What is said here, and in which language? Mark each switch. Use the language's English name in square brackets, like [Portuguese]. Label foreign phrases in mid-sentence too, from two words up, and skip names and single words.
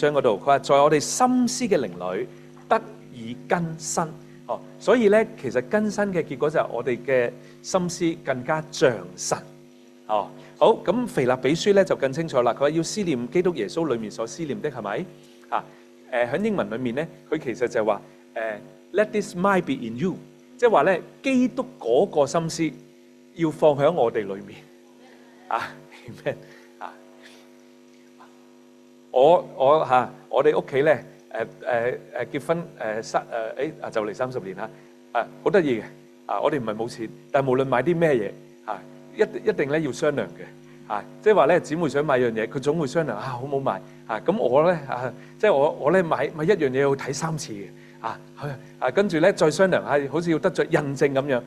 [Cantonese] 章嗰度，佢話在我哋心思嘅靈裏得以更新所以咧其實更新嘅結果就係我哋嘅心思更加像神好，咁腓立比書咧就更清楚啦，佢話要思念基督耶穌裏面所思念的，係咪喺英文裏面咧佢其實就係話 [English] Let this mind be in you， [Cantonese] 即係話咧，基督嗰個心思要放喺我哋裏面啊。Amen 啊！我哋屋企咧結婚就嚟30年啦好得意嘅我哋唔係冇錢，但係無論買啲咩嘢一定咧要商量嘅即係話咧姊妹想買樣嘢，佢總會商量好唔好買咁我咧即係我咧買一樣嘢要睇3次嘅跟住咧再商量好似要得着印證咁樣。